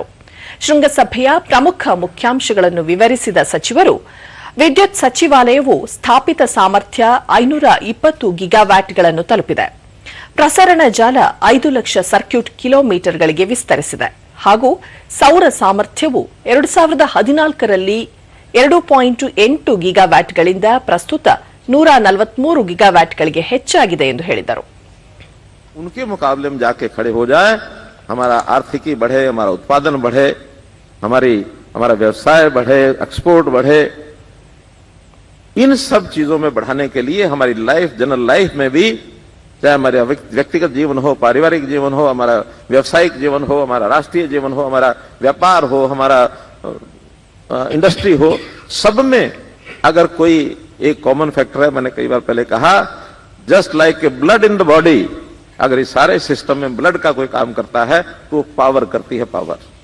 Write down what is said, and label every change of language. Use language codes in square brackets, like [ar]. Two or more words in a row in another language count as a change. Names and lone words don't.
[kn] ಶೃಂಗಸಭೆಯ ಪ್ರಮುಖ ಮುಖ್ಯಾಂಶಗಳನ್ನು ವಿವರಿಸಿದ ಸಚಿವರು, ವಿದ್ಯುತ್ ಸಚಿವಾಲಯವು ಸ್ಥಾಪಿತ ಸಾಮರ್ಥ್ಯ 520 ಗಿಗಾವ್ಯಾಟ್ಗಳನ್ನು ತಲುಪಿದೆ, ಪ್ರಸರಣ ಜಾಲ 5 ಲಕ್ಷ ಸರ್ಕ್ಯೂಟ್ ಕಿಲೋಮೀಟರ್ಗಳಿಗೆ ವಿಸ್ತರಿಸಿದೆ ಹಾಗೂ ಸೌರ ಸಾಮರ್ಥ್ಯವು 2014ರಲ್ಲಿ 2.8 ಗಿಗಾವ್ಯಾಟ್ಗಳಿಂದ ಪ್ರಸ್ತುತ 143 ಗಿಗಾವ್ಯಾಟ್ಗಳಿಗೆ ಹೆಚ್ಚಾಗಿದೆ ಎಂದು ಹೇಳಿದರು. [hi] उनके मुकाबले में जाके खड़े हो जाए, हमारा आर्थिकी बढ़े, हमारा उत्पादन बढ़े, हमारा व्यवसाय बढ़े, एक्सपोर्ट बढ़े. इन सब चीजों में बढ़ाने के लिए हमारी लाइफ, [en] general life [hi] में भी, चाहे हमारे व्यक्तिगत जीवन हो, पारिवारिक जीवन हो, हमारा व्यावसायिक जीवन हो, हमारा राष्ट्रीय जीवन हो, हमारा व्यापार हो, हमारा इंडस्ट्री हो, सब में अगर कोई एक [en] common factor [hi] है, मैंने कई बार पहले कहा, [en] just like a blood in the body, [hi] अगर इस सारे सिस्टम में ब्लड का कोई काम करता है तो पावर करती है पावर.